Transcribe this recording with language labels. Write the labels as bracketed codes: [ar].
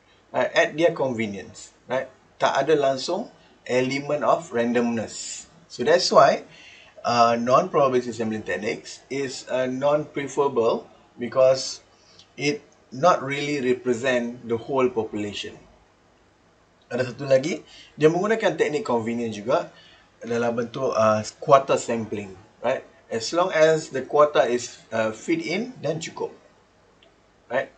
[en] At their convenience, right? [ms] Tak ada langsung [en] element of randomness. So that's why non-probability sampling techniques is non-preferable because it not really represent the whole population. [ms] Ada satu lagi, dia menggunakan teknik convenient juga dalam bentuk quarter sampling, right? [en] As long as the quarter is fit in, [ms] dan cukup, [en] right?